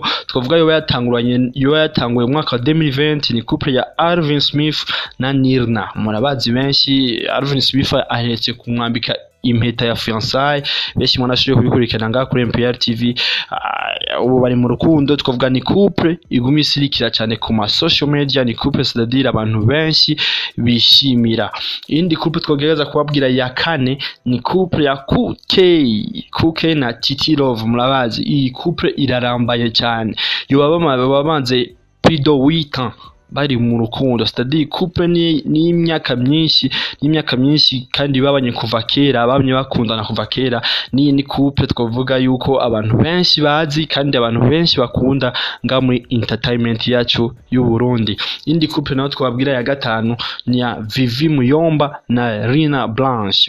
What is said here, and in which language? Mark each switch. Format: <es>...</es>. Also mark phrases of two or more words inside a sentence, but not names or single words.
<rn>Twavuga yo yatanguye mu mwaka wa 2020, ni couple ya Alvin Smith na Nirna. Murabazi benshi, Alvin Smith ahetse kumwambika impeta ya fiançailles, benshi mwanashije kubikurikirana ngaha kuri MPR TV. Ubu bari mu rukundo. Twavuga ni couple iguma isirikira cyane ku ma</rn> <en>social media,</en> <rn>ni couple</rn> <fr>c'est-à-dire</fr> <rn>abantu benshi bishimira. Indi couple twogereza kubabwira ya kane ni couple ya Kuke na Titi Love. Murabazi iyi couple irarambaye cyane, babanze</rn> <fr>plus de 8 ans</fr> <rn>bari mu rukundo,</rn> <fr>c'est-à-dire</fr> <rn>couple ni imyaka myinshi kandi babanye kuva kera, bamye bakundana kuva kera. Ni couple twavuga yuko abantu benshi bazi kandi abantu benshi bakunda nga muri entertainment yacu y'u Burundi. Indi couple nayo twabwira ya gatanu ni ya Vivi Muyomba na Rina Blanche.</rn>